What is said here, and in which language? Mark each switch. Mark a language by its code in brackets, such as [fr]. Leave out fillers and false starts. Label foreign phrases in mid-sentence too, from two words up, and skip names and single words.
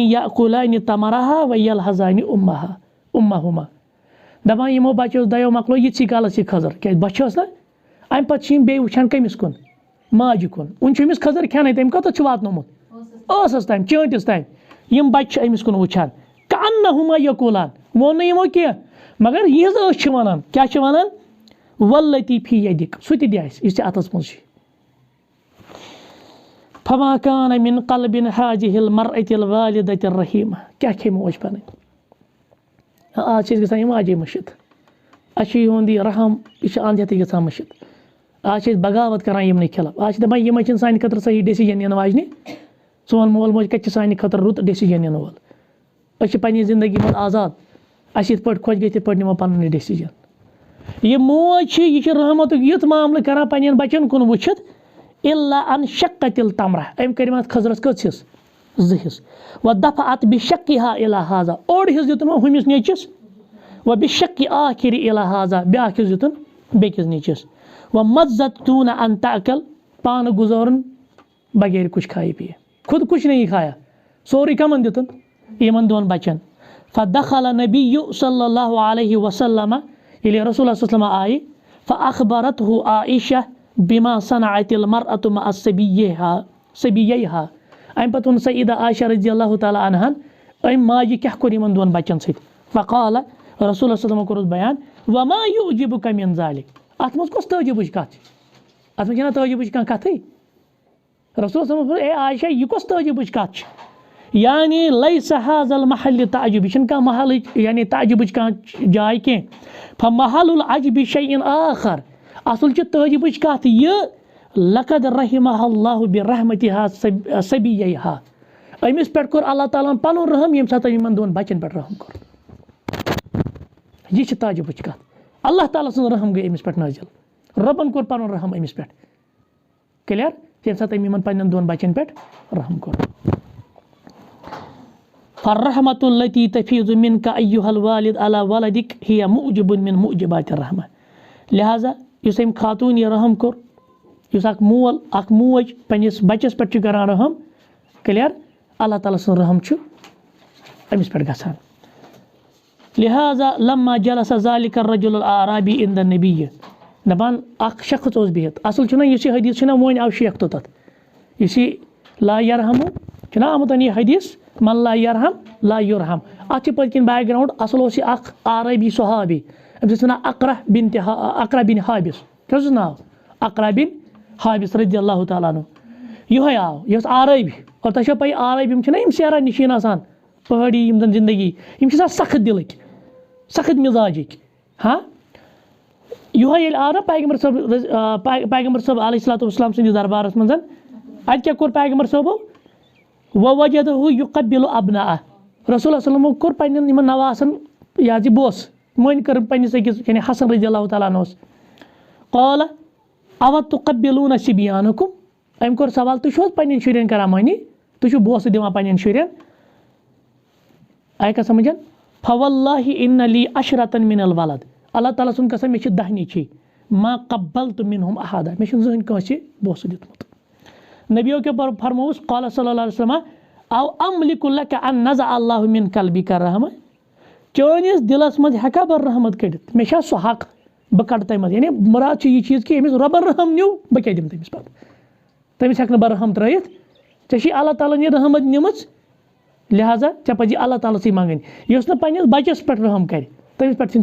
[ar] یاکلان تمرہا ویلحظان امہما [ks] دپان یِمو بچو 2 مۄکلو یِتسٕے کالس یہِ خٔضر کیازِ بچہِ ٲس نہ امہِ پتہٕ چھِ یِم بیٚیہِ وٕچھان کٔمِس کُن ماجہِ کُن وۄنۍ چھُ أمِس خٔضر کھٮ۪نٕے تٔمۍ کوٚتتھ چھُ واتنومُت ٲسس تام چٲنٛٹِس تام یِم بچہِ چھِ أمِس کُن وٕچھان [ar] کانہما یقولان [ks] ووٚن نہٕ یِمو کینٛہہ مگر یِہٕنٛز أچھ چھِ ونان کیاہ چھِ ونان [ar] واللتی فی یدک [ks] سُہ تہِ دِ اَسہِ یُس ژےٚ اتھس منٛز چھُ [ar] فما کان من قلب هذه المرأة الوالدة الرحیمہ [ks] کیاہ کھے موج پنٕنۍ آز چھِ أسۍ گژھان یہِ ماجے مٔشِد اَسہِ چھُ یِہُنٛد یہِ رحم یہِ چھُ انٛد ہٮ۪تھٕے گژھان مٔشِد آز چھِ أسۍ بغاوت کران یِمنٕے خلاف آز چھِ دپان یِمے چھِنہٕ سانہِ خٲطرٕ صحیح ڈیسِجن نِنہٕ واجنہِ سون مول موج کتہِ چھِ سانہِ خٲطرٕ رُت ڈیسِجن نِنہٕ وول أسۍ چھِ پننہِ زندگی منٛز آزاد اَسہِ یِتھ پٲٹھۍ خۄش گژھِ تِتھ پٲٹھۍ نِمو پنُن یہِ ڈیسِجن یہ موج یہ رحمت یُتھ معاملہٕ کران پنٛنٮ۪ن بچن کُن وٕچھِتھ [ar] اِلا ان شقت التمرہ [ks] أمۍ کٔرِم اتھ خضرس کٔژ حصہٕ 2 حصہٕ [ar] و دفعت بشقها الى هذا [ks] اوٚڑ حصہٕ دیُتن ہُمِس نیٚچِس [ar] و بشق آخر الى هذا [ks] بیٛاکھ حصہٕ دیُتن بیٚکِس نیٚچِس [ar] و مزت دون ان تاکل [ks] پانہٕ گُزارُن [ur] بغیر کچھ کھایے پیے خود کچھ نہیں کھایا [ks] سورُے کمن دیُتن یِمن 2 بچن [ar] فدخل نبی صلی اللہ علیہ وسلم [ks] ییٚلہِ رسول [ar] صلی اللہ علیہ وسلم [ks] آیہِ [ar] فاخبرته عائشہ بما صنعت المرأة مع صبییہا [ks] امہِ پتہٕ ووٚن سیدہ عائشہ [ar] رضی اللہ تعالیٰ عنہن [ks] أمۍ ماجہِ کیٛاہ کوٚر یِمن 2 بچن سۭتۍ [ar] فقال رسول اللہ صلی اللہ علیہ وسلم [ks] کوٚرُس بیان [ar] وما یعجبک من ذلک [ks] اتھ منٛز کۄس تعجبٕچ کتھ چھِ اتھ منٛز چھنہ تعجبٕچ کانٛہہ کتھٕے رسول [ar] صلی اللہ علیہ وسلم [ks] اے عائشہ یہِ کۄس تعجبٕچ کتھ چھِ یعنی [ar] لیس هذا المحل [ks] تعجب یہِ چھنہٕ کانٛہہ محلٕچ یعنی تعجبٕچ کانٛہہ جاے کینٛہہ [ar] فمحل العجب شیء آخر [ks] اصل چھِ تعجبٕچ کتھ یہِ [ar] لقد رحمہ اللہ برحمتها صبییہا [ks] أمِس پٮ۪ٹھ کوٚر اللہ تعالیٰ ہن پنُن رحم ییٚمہِ ساتہٕ یِمن 2 بچن پٮ۪ٹھ رحم کوٚر یہِ چھِ تعجبٕچ کتھ اللہ تعالیٰ سُنٛد رحم گٔے أمِس پٮ۪ٹھ نٲزِل رۄبن کوٚر پنُن رحم أمِس پٮ۪ٹھ کلیئر ییٚمہِ ساتہٕ أمۍ یِمن پننٮ۪ن 2 بچن پٮ۪ٹھ رحم کوٚر [ar] فالرحمة التي تفيض منك أيها الوالد على ولدك هي معجب من معجبات الرحمة [ks] لہذا یُس أمۍ خاتوٗن یہِ رحم کوٚر یُس اکھ مول اکھ موج پنٛنِس بچس پٮ۪ٹھ چھُ کران رحم کلیئر اللہ تعالیٰ سُنٛد رحم چھُ أمِس پٮ۪ٹھ گژھان لہذا [ar] لما جلس ذلك الرجل الأعرابي عند النبي [ks] دپان اکھ شخص اوس بِہِتھ اصل چھُنہ یُس یہِ حدیث چھُنہ وۄنۍ آو شیخ توٚتتھ یُس یہِ [ar] لا یرحمو [ks] چھُنہ آمُت یہِ حدیث [ar] من لا یرحم لا یرحم [ks] اتھ چھِ پٔتۍ کِنۍ [en] back ground [ks] اصل اوس یہِ اکھ عربی صحابی أمِس ٲس ونان اقرا بن حابس کیٛاہ اوسُس ناو اقرا بن حابس [ar] رضی اللہ تعالیٰ عنہ [ks] یِہوے آو یہِ اوس عربی اور تۄہہِ چھو پَیی عربی یِم چھِنہ یِم سیرا نِشیٖن آسان پہٲڑی یِم زن زندگی یِم چھِ آسان سخت دِلٕکۍ سخت مِزاجِکۍ ہاں یِہوے ییٚلہِ آو نہ پیغمبر صٲب [ar] علیہ الصلوٰتُ وسلام [ks] سٕنٛدِس دربارس منٛز اَتہِ کیٛاہ کوٚر پیغمبر صٲبو [ar] ووجدہُ یُقبِلُ ابناءہ [ks] رسول اللہ وسلمو کوٚر پننٮ۪ن یِمن نواسن یہِ حظ یہِ بوس مٔنۍ کٔرٕم پننِس أکِس یعنی حسن [ar] رضی اللہ تعالیٰ [ks] عنہس [ar] قال اوا تُقبِلوٗنَ صبیانکُم [ks] أمۍ کوٚر سوال تُہۍ چھِو حظ پننٮ۪ن شُرٮ۪ن کران مٔنی تُہۍ چھِو بوسہٕ دِوان پننٮ۪ن شُرٮ۪ن آیہِ کَتھ سمجھن [ar] فواللہ ان لی عشرة من الولد [ks] اللہ تعالیٰ سُنٛد قسم مےٚ چھِ 10 نیٚچِی ما [ar] قبلت منہم احدا [ks] مےٚ چھُنہٕ زٕہٕنۍ کٲنٛسہِ بوسہٕ دیُتمُت نبیو کیٛاہ فرمووُس [ar] قال صلی اللہ علیہ وسلم او املک لک ان نزع اللہ من قلبک رحمہ [ks] چٲنِس دِلس منٛز ہٮ۪کا بہٕ رحمت کٔڑِتھ مےٚ چھا سُہ حق بہٕ کڑٕ تَمہِ منٛز یعنی مُراد چھُ یہِ چیٖز کہِ ییٚمِس رۄبن رحم نیوٗ بہٕ کیٛاہ دِمہٕ تٔمِس پتہٕ تٔمِس ہٮ۪کہٕ نہٕ بہٕ رحم ترٲیِتھ ژےٚ چھِ اللہ تعالیٰ ہن یہِ رحمت نِمٕژ لہٰذا ژےٚ پزی اللہ تعالیٰ سٕے منٛگٕنۍ یُس نہٕ پننِس بچس پٮ۪ٹھ رحم کرِ تٔمِس پٮ۪ٹھ چھُنہٕ